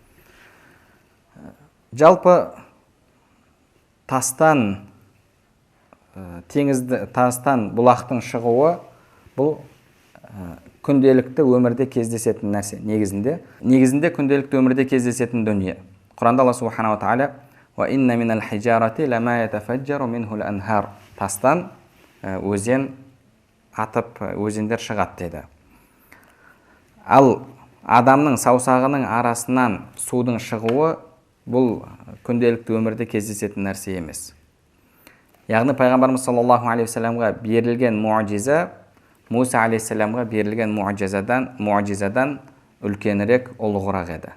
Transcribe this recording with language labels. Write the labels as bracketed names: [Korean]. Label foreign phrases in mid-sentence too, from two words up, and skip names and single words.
[Kazakh] Жалпы тастан бұлақтың шығуы бұл күнделікті өмірде кездесетін нәрсе. Негізінде күнделікті өмірде кездесетін дүние. Құранда Алла [Arabic] سبحانه وتعالى «وإن من الحجارة لما يتفجر منه الأنهار». [Kazakh] Тастан өзен атып, өзендер шығады деді. Ал адамның саусағының арасынан судың шығуы бұл күнделікті өмірде кездесетін нәрсе емес. Яғни пайғамбарымыз [Arabic] صلى الله عليه وسلم [Kazakh] берілген муъжиза Муса алейхиссаламға берілген муъжизадан үлкенірек, ұлығырақ еді.